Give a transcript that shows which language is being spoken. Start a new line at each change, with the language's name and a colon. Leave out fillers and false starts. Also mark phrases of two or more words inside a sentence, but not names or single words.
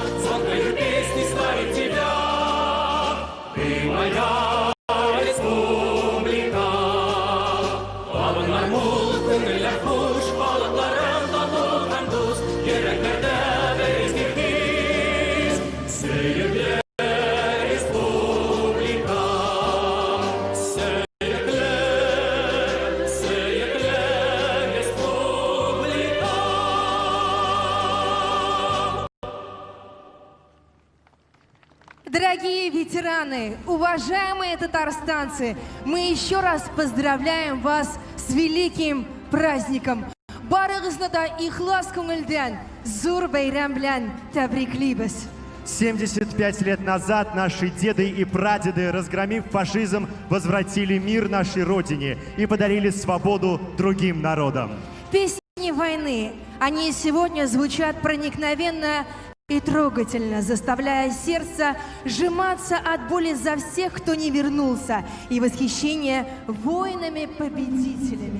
Russian: Звонкою песней славит тебя, ты моя республика.
Tatar: Табыннар мул, күңелләр хуш, балыкларың тату һәм дус, йөрәкләрдә бер изге хис, сөекле республика. Сөекле республика.
Russian: Дорогие ветераны, уважаемые татарстанцы, мы еще раз поздравляем вас с великим праздником.
Tatar: Барыгызны да ихлас күңелдән зур бәйрәм белән тәбриклибез.
Russian: 75 лет назад наши деды и прадеды, разгромив фашизм, возвратили мир нашей родине и подарили свободу другим народам. Песни войны, они сегодня звучат проникновенно и трогательно, заставляя сердце сжиматься от боли за всех, кто не вернулся, и восхищение воинами-победителями.